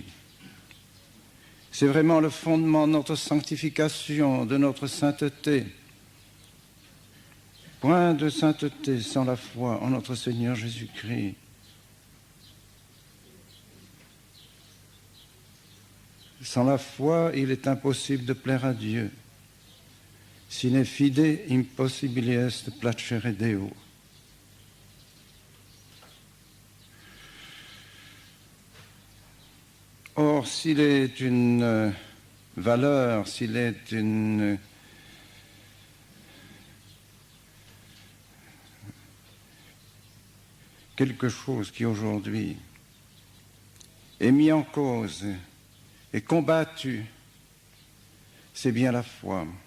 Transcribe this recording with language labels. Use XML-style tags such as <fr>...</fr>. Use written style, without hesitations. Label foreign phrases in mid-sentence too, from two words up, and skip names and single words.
<fr>C'est vraiment le fondement de notre sanctification, de notre sainteté. Point de sainteté sans la foi en notre Seigneur Jésus-Christ. Sans la foi, il est impossible de plaire à Dieu.</fr> <la>Sine fide impossibile est placere Deo.</la> <fr>Or, s'il est une valeur, s'il est quelque chose qui aujourd'hui est mis en cause et combattu, c'est bien la foi.</fr>